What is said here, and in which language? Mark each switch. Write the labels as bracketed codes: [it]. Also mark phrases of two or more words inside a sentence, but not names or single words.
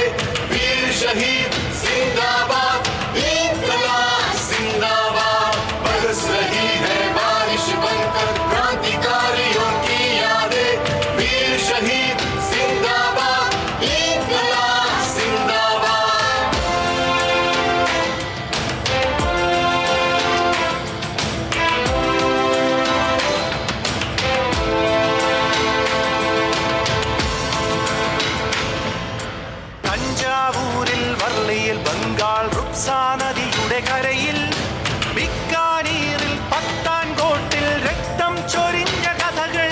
[hi] वीर शहीद जिंदाबाद, इंकलाब जिंदाबाद. बरस रही है बारिश बनकर क्रांतिकारियों की यादें. वीर शहीद जिंदाबाद, इंकलाब जिंदाबाद. [ml] തഞ്ചാവൂരിൽ വർളിയിൽ ബംഗാൾ റുക്സാ നദിയുടെ കരയിൽ ബിക്കാനീറിൽ പത്താൻകോട്ടിൽ രക്തം ചൊരിഞ്ഞ കഥകൾ.